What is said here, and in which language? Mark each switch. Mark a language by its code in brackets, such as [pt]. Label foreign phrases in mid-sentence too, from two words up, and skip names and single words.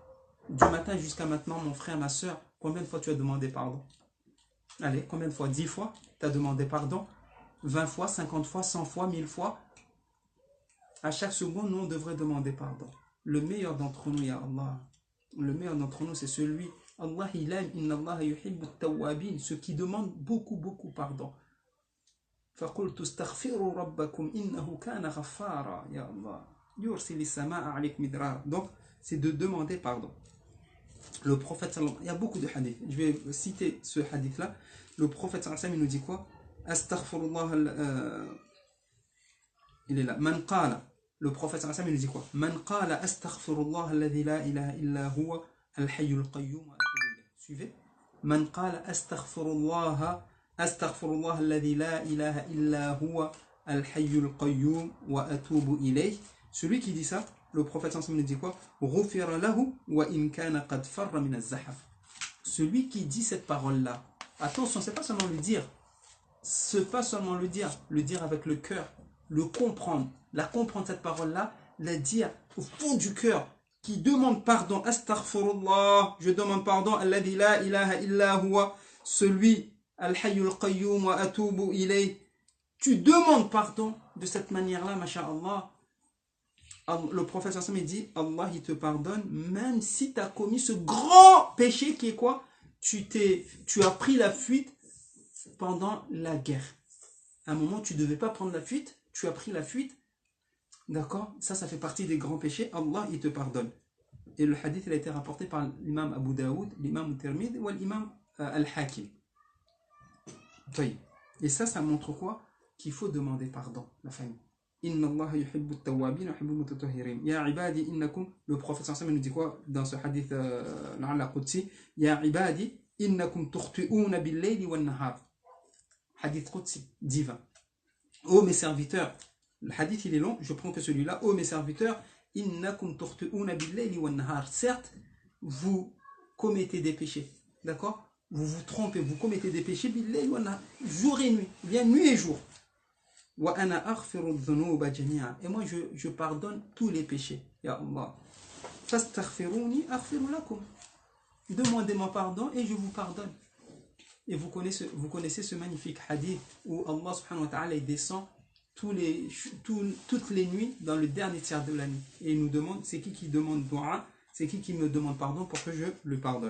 [fr] Du matin jusqu'à maintenant, mon frère, ma soeur, combien de fois tu as demandé pardon? Allez, combien de fois? 10 fois tu as demandé pardon? 20 fois, 50 fois, 100 fois, 1000 fois? À chaque seconde, nous, on devrait demander pardon. Le meilleur d'entre nous, [ar] يا الله, [fr] le meilleur d'entre nous, c'est celui, Allah, il aime, [ar] إن الله يحب التوابين, [fr] ceux qui demandent beaucoup, beaucoup pardon. [ar] فَقُلْتُ اسْتَغْفِرُوا رَبَّكُمْ إِنَّهُ كَانَ غَفَّارًا يا الله يُرْسِلِ السَّمَاءَ عَلَيْكُمْ مِدْرَارًا. [fr] Donc, c'est de demander pardon. Le prophète, il y a beaucoup de hadiths. Je vais citer ce hadith-là. Le prophète, il nous dit quoi? Astaghfirullah. Il est là. [ar] من قال. [fr] Le prophète, il nous dit quoi? [ar] من قال أستغفر الله الذي لا إله إلا هو الحي القيوم وأتوب إليه. [fr] Suivez. [ar] من قال أستغفر الله الذي لا إله إلا هو الحي القيوم وأتوب إليه. [fr] Celui qui dit ça, le prophète [ar] صلى الله عليه وسلم [fr] dit quoi? [ar] غفر له وإن كان قد فر من الزحف. [fr] Celui qui dit cette parole-là, attention, c'est pas seulement le dire. C'est pas seulement le dire avec le cœur, le comprendre, la comprendre cette parole-là, la dire au fond du cœur, qui demande pardon, astaghfirullah, je demande pardon, [ar] الذي لا إله إلا هو, celui, الحي القيوم وأتوب إليه. [fr] Tu demandes pardon de cette manière-là, masha'Allah. Le prophète [ar] صلى الله عليه وسلم [fr] dit, Allah il te pardonne, même si tu as commis ce grand péché qui est quoi? Tu as pris la fuite pendant la guerre. À un moment, tu ne devais pas prendre la fuite, tu as pris la fuite. D'accord? Ça fait partie des grands péchés. Allah, il te pardonne. Et le hadith, il a été rapporté par l'imam Abu Daoud, l'imam Tirmidhi ou l'imam Al-Hakim. Et ça montre quoi? Qu'il faut demander pardon, la famille. [ar] إن الله يحب التوابين ويحب المتطهرين. يا عبادي إنكم, [fr] le prophète [ar] صلى الله عليه وسلم [fr] nous dit quoi dans ce [ar] حديث القدسي? يا عبادي إنكم تخطئون بالليل والنهار. حديث قدسي, divin. [fr] Ô mes serviteurs, le hadith il est long, je prends que celui-là. Ô mes serviteurs, [ar] إنكم تخطئون بالليل والنهار. [fr] Certes, vous commettez des péchés, d'accord? Vous vous trompez, vous commettez des péchés [ar] بالليل والنهار, [fr] jour et nuit, bien nuit et jour. [ar] وأنا أغفر الذنوب جميعا. [fr] Et moi je pardonne tous les péchés. [ar] يا الله. فاستغفروني أغفر لكم. [fr] Demandez-moi pardon et je vous pardonne. Et vous connaissez ce magnifique hadith où Allah [ar] سبحانه وتعالى [fr] il descend toutes les nuits dans le dernier tiers de la nuit. Et il nous demande, c'est qui demande dua, c'est qui me demande pardon pour que je le pardonne.